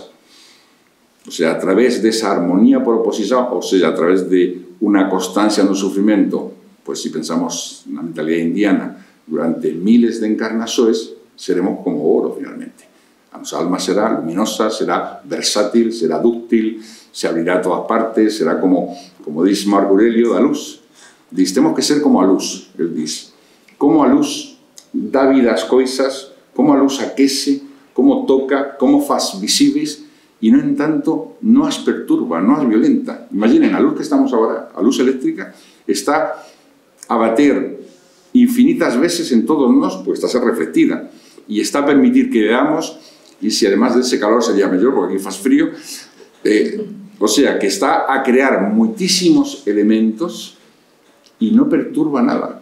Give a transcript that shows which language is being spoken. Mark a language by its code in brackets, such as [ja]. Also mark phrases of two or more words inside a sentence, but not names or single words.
[es] O sea, [gl] a través desa armonía por oposición, [es] o sea, [gl] a través de unha constancia no sufrimento, [es] pues si pensamos [gl] na mentalidade indiana, durante miles de encarnações, seremos como oro, finalmente. A nosa alma será luminosa, será versátil, será dúctil, se abrirá a todas partes, será como dice Marco Aurelio, da luz. Diz, temos que ser como a luz, ele diz. Como a luz dá vida ás coisas, como a luz aquece, como toca, como faz visíveis, e, no entanto, non as perturba, non as violenta. Imaginen, a luz que estamos agora, a luz eléctrica, está a bater infinitas veces en todos nós, pues está a ser reflectida, e está a permitir que veamos, e se además dese calor sería mellor, porque aquí faz frío, [es] o sea, [gl] que está a crear moitísimos elementos e non perturba nada.